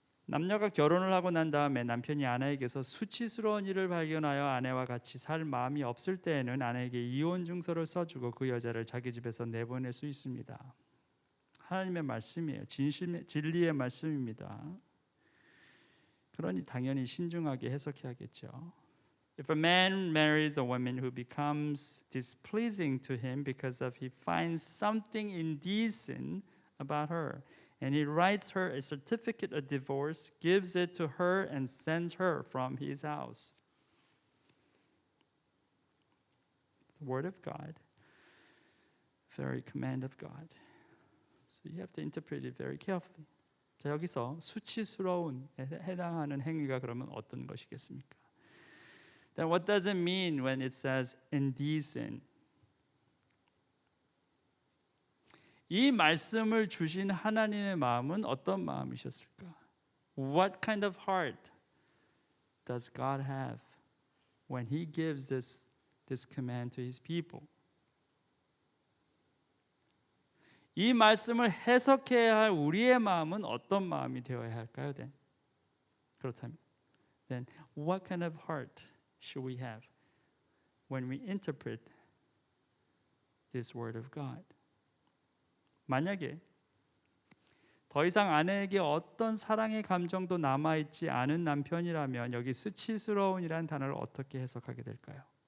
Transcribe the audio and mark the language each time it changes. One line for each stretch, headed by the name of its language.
Korean: 남녀가 결혼을 하고 난 다음에 남편이 아내에게서 수치스러운 일을 발견하여 아내와 같이 살 마음이 없을 때에는 아내에게 이혼 증서를 써주고 그 여자를 자기 집에서 내보낼 수 있습니다. 하나님의 말씀이에요. 진리의 말씀입니다. 그러니 당연히 신중하게 해석해야겠죠.
English: If a man marries a woman who becomes displeasing to him because of he finds something indecent about her, and he writes her a certificate of divorce, gives it to her, and sends her from his house. The word of God, very command of God. So you have to interpret it very carefully.
Korean: 자, 여기서 수치스러운 해당하는 행위가 그러면 어떤 것이겠습니까?
English: Then what does it mean when it says indecent?
Korean: 이 말씀을 주신 하나님의 마음은 어떤 마음이셨을까?
English: What kind of heart does God have when He gives this command to His people?
Korean: 이 말씀을 해석해야 할 우리의 마음은 어떤 마음이 되어야 할까요? 그렇다면,
English: then what kind of heart should we have when we interpret this word of God?
Korean: 만약에 더 이상 아내에게 어떤 사랑의 감정도 남아있지 않은 남편이라면 여기 수치스러운이란 단어를 어떻게 해석하게 될까요?